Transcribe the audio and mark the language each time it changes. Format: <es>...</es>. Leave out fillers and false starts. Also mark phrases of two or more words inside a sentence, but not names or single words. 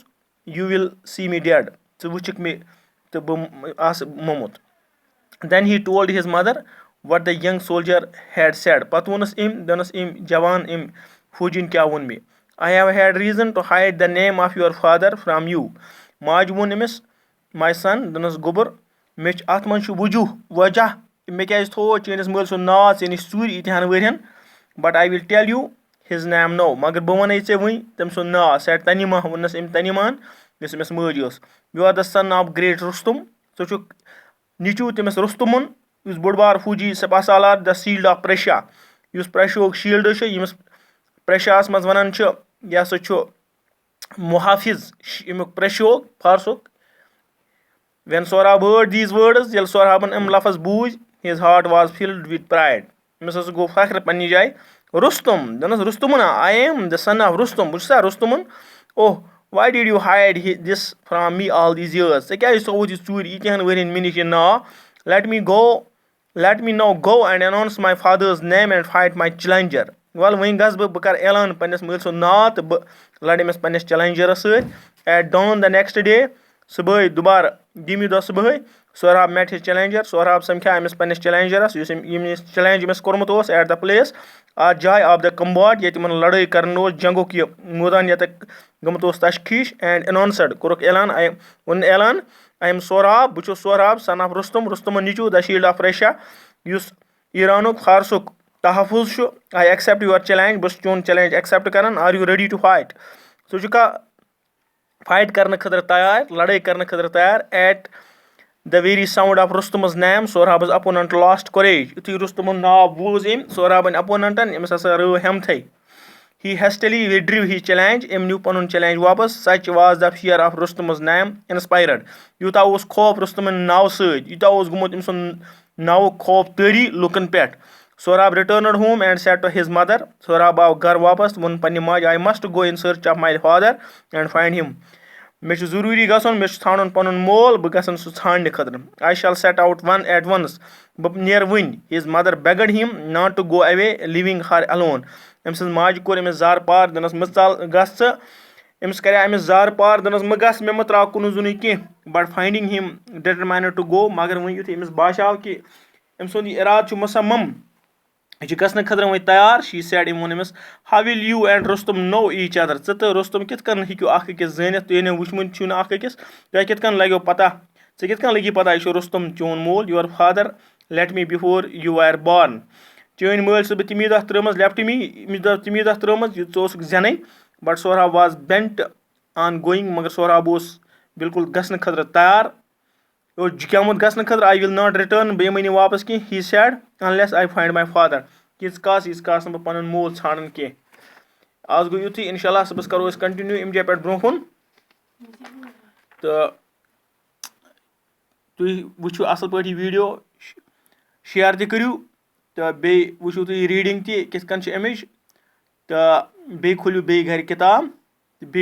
<en>You will see me dead.</en> <ks>ژٕ وٕچھِکھ مےٚ تہٕ بہٕ آسہٕ موٚمُت.</ks> <en>Then he told his mother what the young soldier had said.</en> <ks>پَتہٕ ووٚنُس أمۍ دَنَس أمۍ جوان أمۍ فوجِن کیٛاہ ووٚن مےٚ.</ks> <en>I have had reason to hide the name of your father from you.</en> <ks>ماجہِ ووٚن أمِس</ks> <en>my son</en> <ks>دَنَس گوٚبُر مےٚ چھِ اَتھ منٛز چھُ وجہ مےٚ کیٛازِ تھوٚو چٲنِس مٲلۍ سُنٛد ناو ژےٚ نِش ژوٗرِ ییٖتہَن ؤرۍیَن.</ks> <en>But I will tell you his name now.</en> <ks>مگر بہٕ وَنَے ژےٚ وٕنۍ تٔمۍ سُنٛد ناو.</ks> <en>Said Tanima.</en> <ks>ووٚننَس أمۍ تنیٖمان یۄس أمِس مٲج ٲس.</ks> <en>You are the son of great Rustum.</en> <ks>ژٕ چھُکھ نیٚچوٗ تٔمِس رُستُمُن یُس بوٚڑ بار فوجی سپاہ سالار</ks> <en>the shield of Prussia.</en> <ks>یُس پرٛشیوُک شیٖلڈٕ چھُ ییٚمِس پرٛشیاہَس منٛز وَنان چھِ یہِ ہسا چھُ محافِظ اَمیُک پرٛشیوک فارسُک.</ks> <en>When Sohrab heard these words,</en> <ks>ییٚلہِ سورابَن یِم لفظ بوٗزۍ</ks> <en>his heart was filled with pride.</en> <ks>أمِس ہسا گوٚو فخر پنٛنہِ جایہِ. رُستُم دَنَس رُستُمُن</ks> <en>I am the son of Rustum.</en> <ks>بہٕ چھُس سا رُستُمُن.</ks> <en>Oh, why did you hide this from me all these years?</en> <ks>ژےٚ کیٛازِ تھوٚوُتھ یہِ ژوٗرِ ییٖتہَن ؤرۍیَن مےٚ نِش یہِ ناو.</ks> <en>Let me now go and announce my father's name and fight my challenger.</en> <ks>وَلہٕ وۄنۍ گژھٕ بہٕ کَرٕ اعلان پنٛنِس مٲلۍ سُنٛد ناو تہٕ بہٕ لَڑٕ أمِس پنٛنِس چَلینجَرَس سۭتۍ.</ks> <en>At dawn the next day.</en> <ks>صُبحٲے دُبارٕ دوٚیمہِ دۄہ صُبحٲے Sohrab</ks> <en>met his challenger.</en> <ks>Sohrab سَمکھیٛاو أمِس پنٛنِس چَلینجَرَس یُس ییٚمِس چَلینج أمِس کوٚرمُت اوس</ks> <en>at the place</en> <ks>اَتھ جایہِ</ks> <en>of the combat</en> <ks>ییٚتہِ یِمَن لَڑٲے کَران اوس جنگُک یہِ مٲدان ییٚتٮ۪تھ گوٚمُت اوس تشخیٖش.</ks> <en>And announced</en> <ks>کوٚرُکھ اعلان ووٚنُن اعلان</ks> <en>I am Sohrab.</en> <ks>بہٕ چھُس Sohrab</ks> <en>son of Rustum.</en> <ks>رُستُمُن نیٚچوٗ</ks> <en>the shield of Prussia</en> <ks>یُس ایٖرانُک فارسُک تحفظ چھُ.</ks> <en>I accept your challenge.</en> <ks>بہٕ چھُس چون چَلینج ایٚکسیپٹ کَران.</ks> <en>Are you ready to fight?</en> <ks>ژٕ چھُکھا فایٹ کَرنہٕ خٲطرٕ تیار لَڑٲے کَرنہٕ خٲطرٕ تیار.</ks> <en>At the very sound of Rustum's name Sohrab's opponent lost courage.</en> <ks>یُتھُے رُستُمُن ناو بوٗز أمۍ Sohrabٕنۍ opponentَن أمِس ہسا رٲو ہٮ۪متھٕے.</ks> <en>He hastily withdrew his challenge.</en> <ks>أمۍ نیوٗ پَنُن چَلینج واپَس.</ks> <en>Such was the fear of Rustum's name inspired.</en> <ks>یوٗتاہ اوس خوف رُستُمٕنۍ ناوٕ سۭتۍ یوٗتاہ اوس گوٚمُت أمۍ سُنٛد ناوُک خوف تٲری لُکَن پٮ۪ٹھ.</ks> <en>Sohrab returned home and said to his mother. Sohrab</en> <ks>آو گَرٕ واپَس ووٚن پنٛنہِ ماجہِ</ks> <en>I must go in search of my father and find him.</en> <ks>مےٚ چھُ ضروٗری گژھُن مےٚ چھُ ژھانٛڈُن پَنُن مول بہٕ گژھن سُہ ژھانٛڈنہِ خٲطرٕ.</ks> <en>I shall set out at once.</en> <ks>بہٕ نیرٕ وٕنۍ.</ks> <en>His mother begged him not to go away leaving her alone.</en> <ks>أمۍ سٕنٛز ماجہِ کوٚر أمِس زارٕ پار دَنَس مہٕ ژَل گژھ ژٕ. أمِس کَریٛاو أمِس زارٕ پار دَنَس مہٕ گژھ مےٚ مہٕ ترٛاو کُنُے زوٚنُے کینٛہہ.</ks> <en>But finding him determined to go.</en> <ks>مگر وۄنۍ یُتھُے أمِس باسیٛاو کہِ أمۍ سُنٛد یہِ اِرادٕ چھُ مُصمم یہِ چھِ گژھنہٕ خٲطرٕ وۄنۍ تیار.</ks> <en>She said</en> <ks>أمۍ ووٚن أمِس</ks> <en>How will you and Rustum know each other?</en> <ks>ژٕ تہٕ رُستُم کِتھ کٔنۍ ہیٚکِو اَکھ أکِس زٲنِتھ تُہۍ نہٕ وٕچھمُت چھُو نہٕ اَکھ أکِس. تۄہہِ کِتھ کٔنۍ لَگیو پَتہ ژےٚ کِتھ کٔنۍ لٔگی پَتہ یہِ چھُ رُستُم چون مول.</ks> <en>Your father let me before you were born.</en> <ks>چٲنۍ مٲلۍ چھُس بہٕ تَمی دۄہ ترٛٲومٕژ</ks> <en>left me</en> <ks>تَمی دۄہ ترٛٲومٕژ یہِ ژٕ اوسُکھ زٮ۪نٕے.</ks> <en>But Sohrab was bent on going.</en> <ks>مگر Sohrab اوس بِلکُل گژھنہٕ خٲطرٕ تیار. یہِ اوس جُکیومُت گژھنہٕ خٲطرٕ.</ks> <en>I will not return.</en> <ks>بہٕ یِمَے نہٕ واپَس کینٛہہ.</ks> <en>He said unless I find my father.</en> <ks>ییٖژ کاس نہٕ بہٕ پَنُن مول ژھانٛڈان کینٛہہ. آز گوٚو یُتھُے اِنشاء صُبحس کَرو أسۍ کَنٹِنیوٗ اَمہِ جایہِ پٮ۪ٹھ برونٛہہ کُن. تہٕ تُہۍ وٕچھِو اَصٕل پٲٹھۍ یہِ ویٖڈیو شِیَر تہِ کٔرِو تہٕ بیٚیہِ وٕچھِو تُہۍ یہِ ریٖڈِنٛگ تہِ کِتھ کٔنۍ چھِ اَمِچ تہٕ بیٚیہِ کھوٗلِو بیٚیہِ گَرِ کِتاب تہٕ بیٚیہِ کٔرِو ٹراے.</ks>